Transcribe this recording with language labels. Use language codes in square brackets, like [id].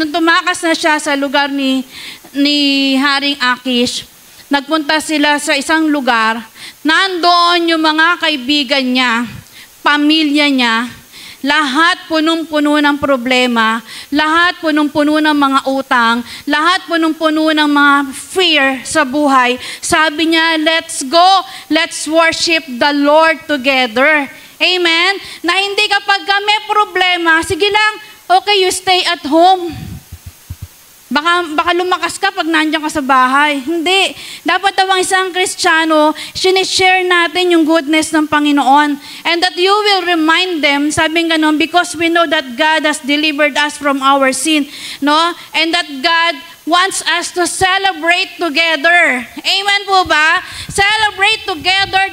[tl] Nung tumakas na siya sa lugar ni Haring Akish, nagpunta sila sa isang lugar, nandoon yung mga kaibigan niya, pamilya niya, lahat punong-puno ng problema, lahat punong-puno ng mga utang, lahat punong-puno ng mga fear sa buhay. Sabi niya, [en] let's go, let's worship the Lord together. [tl] Amen? Na hindi kapag may problema, sige lang, [en] okay, you stay at home. [tl] Baka lumakas ka pag nandiyan ka sa bahay. Hindi. Dapat daw ang isang Kristiyano, sinishare natin yung goodness ng Panginoon. [en] And that you will remind them, [tl] sabi nga nun, [en] because we know that God has delivered us from our sin. No? And that God wants us to celebrate together. Amen [tl] po ba? [en] Celebrate together